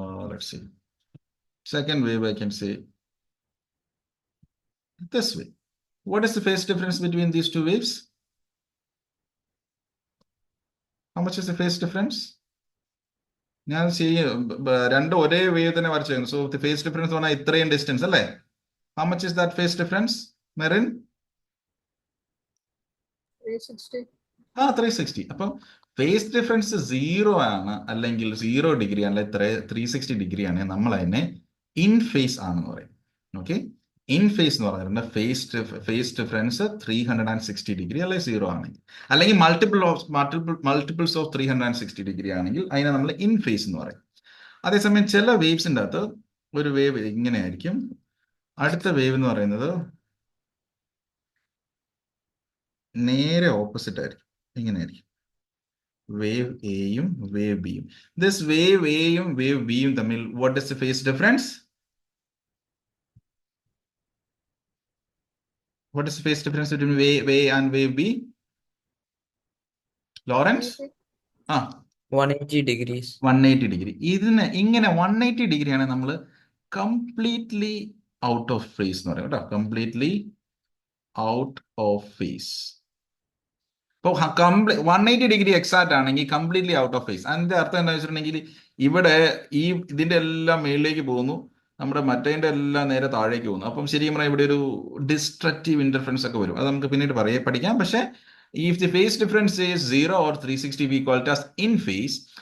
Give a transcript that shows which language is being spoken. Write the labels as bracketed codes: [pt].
[en] Let's see. Second wave, I can say this way. What is the phase difference between these two waves? How much is the phase difference? [ml] ഞാൻ രണ്ടും ഒരേ wave തന്നെ വരച്ചു. So the phase difference പറഞ്ഞാൽ ഇത്രയും distance അല്ലേ? [en] How much is that phase difference, Marin? 360. 360. [ml] അപ്പം phase difference 0 ആണ്, അല്ലെങ്കിൽ 0 ഡിഗ്രി അല്ലെ 360 ഡിഗ്രി ആണ്, നമ്മൾ അതിനെ ഇൻ ഫേസ് ആണെന്ന് പറയും. ഓക്കെ, ഇൻ ഫേസ് എന്ന് പറഞ്ഞിട്ടുണ്ട് ഫേസ് ഡിഫറൻസ് 360 ഡിഗ്രി അല്ലെ 0 ആണെങ്കിൽ, അല്ലെങ്കിൽ മൾട്ടിപ്പിൾസ് ഓഫ് 360 ഡിഗ്രി ആണെങ്കിൽ അതിനെ നമ്മൾ ഇൻ ഫേസ് എന്ന് പറയും. അതേസമയം ചില വേവ്സിൻ്റെ അകത്ത് ഒരു വേവ് ഇങ്ങനെ ആയിരിക്കും, അടുത്ത വേവ് എന്ന് പറയുന്നത് നേരെ ഓപ്പോസിറ്റ് ആയിരിക്കും, ഇങ്ങനെ ആയിരിക്കും. വേവ് എയും വേവ് ബിയും. ദിസ് വേവ് എയും വേവ് ബിയും തമ്മിൽ [en] What is the phase difference? What is the phase difference between wave A and wave B? Lawrence? 180 degrees. [ml] 180 degree. ഇതിന് ഇങ്ങനെ 180 ഡിഗ്രിയാണ് നമ്മൾ കംപ്ലീറ്റ്ലി ഔട്ട് ഓഫ് ഫേസ് എന്ന് പറയും കേട്ടോ. Completely out of phase. ഇപ്പോൾ 180 ഡിഗ്രി എക്സാക്ട് ആണെങ്കിൽ കംപ്ലീറ്റ്ലി ഔട്ട് ഓഫ് ഫേസ്. അതിന്റെ അർത്ഥം എന്താ വെച്ചിട്ടുണ്ടെങ്കിൽ ഇവിടെ ഇതിന്റെ എല്ലാം മേളിലേക്ക് പോകുന്നു, നമ്മുടെ മറ്റേതിന്റെ എല്ലാം നേരെ താഴേക്ക് പോകുന്നു. അപ്പം ശരിക്കും പറഞ്ഞാൽ ഇവിടെ ഒരു ഡിസ്ട്രക്റ്റീവ് ഇന്റർഫറൻസ് ഒക്കെ വരും. അത് നമുക്ക് പിന്നീട് പഠിക്കാം. [en] പക്ഷേ if the phase difference is 0 or 360, we call it as in phase.